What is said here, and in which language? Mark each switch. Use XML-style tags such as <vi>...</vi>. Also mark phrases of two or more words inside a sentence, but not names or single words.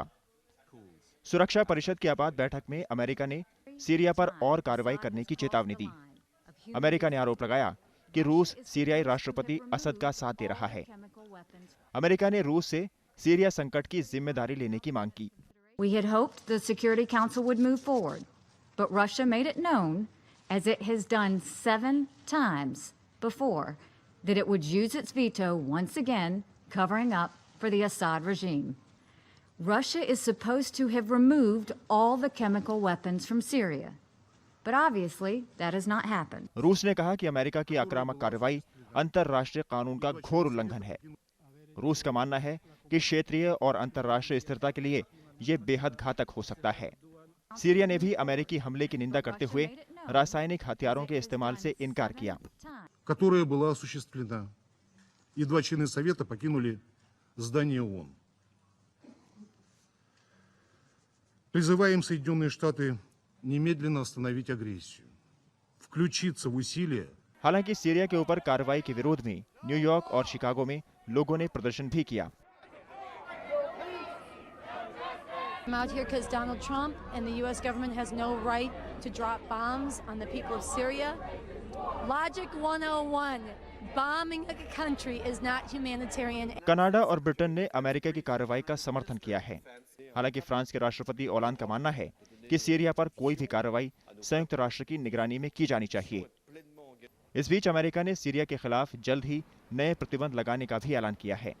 <hi>सुरक्षा परिषद की आपात बैठक में अमेरिका ने सीरिया पर और कार्रवाई करने की चेतावनी दी। अमेरिका ने आरोप लगाया कि रूस सीरियाई राष्ट्रपति असद का साथ दे रहा है। अमेरिका ने रूस से सीरिया संकट की जिम्मेदारी लेने की मांग की।</hi> <en>We had hoped the Security Council would move forward, but Russia made it known, as it has done 7 times before, that it would use its veto once again, covering up for the Assad regime. Russia is supposed to have removed all the chemical weapons from Syria, but obviously that has not happened.</en> <hi>रूस ने कहा कि अमेरिका की आक्रामक कार्रवाई अंतर्राष्ट्रीय कानून का घोर उल्लंघन है। रूस का मानना है कि क्षेत्रीय और अंतर्राष्ट्रीय स्थिरता के लिए ये बेहद घातक हो सकता है। सीरिया ने भी अमेरिकी हमले की निंदा करते हुए रासायनिक हथियारों के इस्तेमाल से इनकार किया।</hi> <ru>которая была осуществлена, и 2 члена Совета покинули здание ООН. Призываем Соединенные Штаты немедленно остановить агрессию, включиться в усилия.</ru> <hi>हालांकि सीरिया के ऊपर कार्रवाई के विरोध में न्यूयॉर्क और शिकागो में लोगों ने प्रदर्शन भी किया।</hi> <en>I'm out here because Donald Trump and the U.S. government has no right to drop bombs on the people of Syria. Logic 101, bombing a country is not humanitarian.</en> <hi>कनाडा और ब्रिटेन ने अमेरिका की कार्रवाई का समर्थन किया है। हालांकि फ्रांस के राष्ट्रपति ओलांद का मानना है कि सीरिया पर कोई भी कार्रवाई संयुक्त राष्ट्र की निगरानी में की जानी चाहिए। इस बीच अमेरिका ने सीरिया के खिलाफ जल्द ही नए प्रतिबंध लगाने का भी ऐलान किया है।</hi>